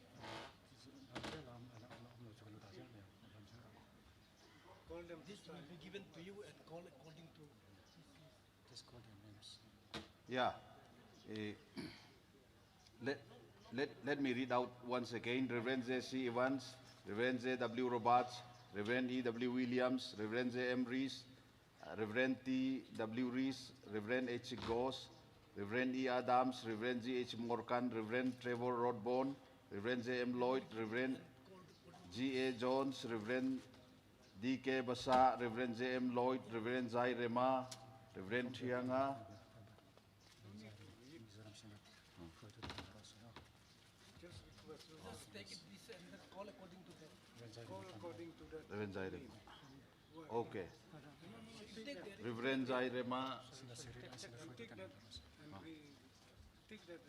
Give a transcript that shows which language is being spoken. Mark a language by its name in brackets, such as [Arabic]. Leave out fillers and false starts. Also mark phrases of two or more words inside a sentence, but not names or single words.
[English] Call them to stand. This will be given to you and call according to. Just call their names. yeah. Let me read out once again. Reverend J.C. Evans, Reverend J.W. Roberts, Reverend E.W. Williams, Reverend J.M. Rees, Reverend T.W. Rees, Reverend H. Goss, Reverend E. Adams, Reverend G.H. Morgan, Reverend Trevor Rodborn, Reverend J.M. Lloyd, Reverend G.A. Jones, Reverend D.K. Basa, Reverend J.M. Lloyd, Reverend Zai Rema, Reverend Trianga, Just take it this and call according to that. Call according to that. Reverend Zai Rema. Okay. Reverend Zai Rema, Take that and we take that.